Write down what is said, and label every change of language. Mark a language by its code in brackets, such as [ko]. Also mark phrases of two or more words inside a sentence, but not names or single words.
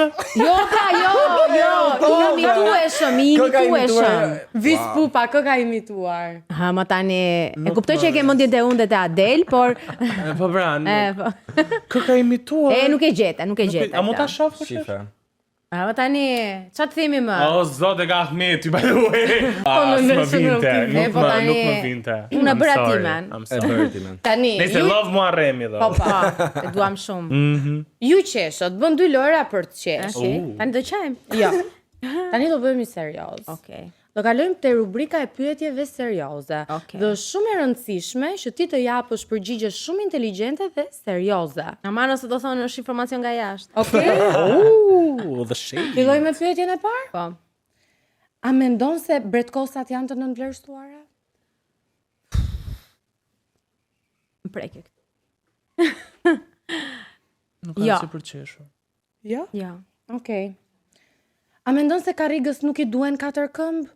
[sq] Jo, imitueshëm. Vis pupa, kë ka imituar? Ha, ma tani, e kuptoj që e ke mendjen te unë te Adel, por Po pra, kë ka imituar? nuk e gjeta. A mund ta shoh? Shife. Ha, ma tani, çfarë themi më? O zot e ka Ahmeti, [en] by the way. [sq] Nuk më vinte. Unë e bëra timen. Tani, Nëse love mua rremi dhe. Po, e duam shumë. ju qeshët, bën 2 lojra për të qeshë. Tani do qajmë? Jo. Tani do bëhemi serioz. Okej. Do kalojmë te rubrika e pyetjeve serioze. Okej. Dhe është shumë e rëndësishme që ti të japësh përgjigje shumë inteligjente dhe serioze. Aman ose do thonë është informacion nga jashtë. Okej? [en] The shade. [sq] Filloj me pyetjen e parë? Po. A mendon se bretkosat janë të nënvlerësuara? Më preke këtë. Nuk ka Jo. si për qeshur. Jo. Ja. Okej. A mendon se karrigës nuk i duhen 4 këmbë?